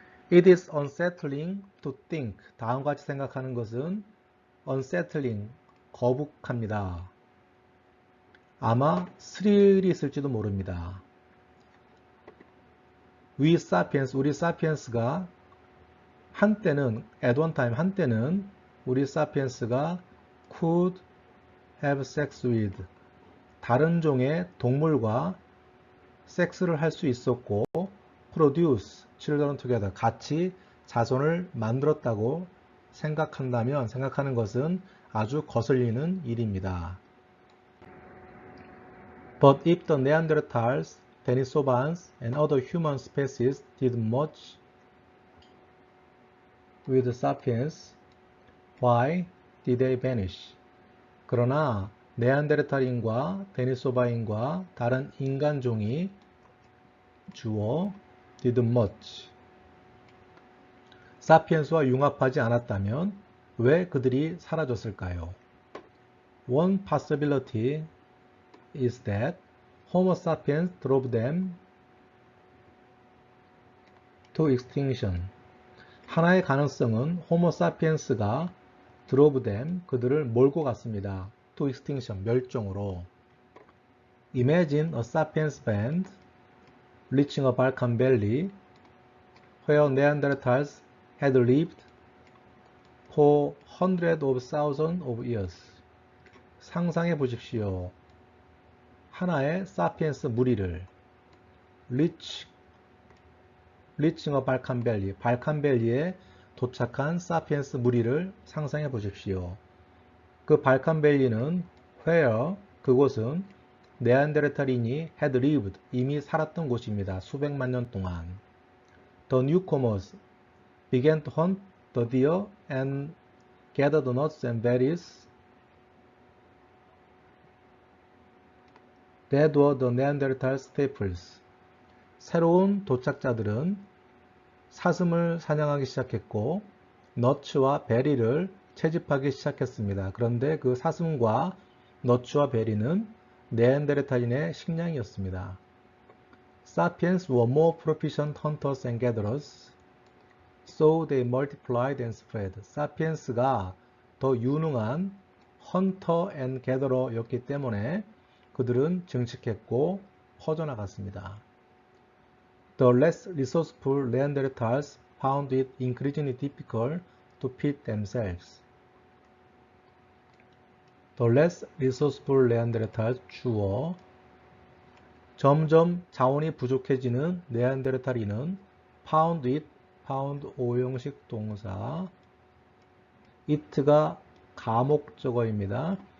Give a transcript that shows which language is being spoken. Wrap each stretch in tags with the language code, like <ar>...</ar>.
<en>It is unsettling to think,</en> <ko>다음과 같이 생각하는 것은</ko> <en>unsettling,</en> <ko>거북합니다. 아마 스릴이 있을지도 모릅니다.</ko> <en>We sapiens,</en> <ko>우리 사피엔스가 한때는,</ko> <en>at one time,</en> <ko>한때는 우리 사피엔스가</ko> <en>could have sex with,</en> <ko>다른 종의 동물과 섹스를 할 수 있었고,</ko> <en>produce children together,</en> <ko>같이 자손을 만들었다고 생각하는 것은 아주 거슬리는 일입니다.</ko> <en>But if the Neanderthals, Denisovans, and other human species did much with sapiens, why did they vanish?</en> <ko>그러나 네안데르탈인과 데니소바인과 다른 인간종이 주어</ko> <en>did much</en> <ko>사피엔스와 융합하지 않았다면 왜 그들이 사라졌을까요?</ko> <en>One possibility is that Homo sapiens drove them to extinction.</en> <ko>하나의 가능성은 Homo sapiens가</ko> <en>drove them,</en> <ko>그들을 몰고 갔습니다.</ko> <en>to extinction,</en> <ko>멸종으로.</ko> <en>Imagine a sapiens band reaching a Balkan valley where Neanderthals had lived for hundreds of thousands of years.</en> <ko>상상해 보십시오. 하나의 사피엔스 무리를</ko> <en>reaching a Balkan valley,</en> <ko>발칸밸리에 도착한 사피엔스 무리를 상상해 보십시오. 그 발칸밸리는 where, 그곳은 네안데르탈인이</ko> <en>had lived,</en> <ko>이미 살았던 곳입니다. 수백만 년 동안.</ko> <en>The newcomers began to hunt the deer and gather the nuts and berries that were the Neanderthal staples.</en> <ko>새로운 도착자들은 사슴을 사냥하기 시작했고 너츠와 베리를 채집하기 시작했습니다. 그런데 그 사슴과 너츠와 베리는 네안데르탈인의 식량이었습니다.</ko> <en>Sapiens were more proficient hunters and gatherers, so they multiplied and spread.</en> <ko>사피엔스가 더 유능한 헌터 앤 게더러였기 때문에 그들은 증식했고 퍼져나갔습니다.</ko> <en>The less resourceful Neanderthals found it increasingly difficult to feed themselves. The less resourceful Neanderthals</en> <ko>주어 점점 자원이 부족해지는 네안데르탈인은</ko> <en>found it,</en> <ko>found 오형식 동사 it가 가목적어입니다.</ko>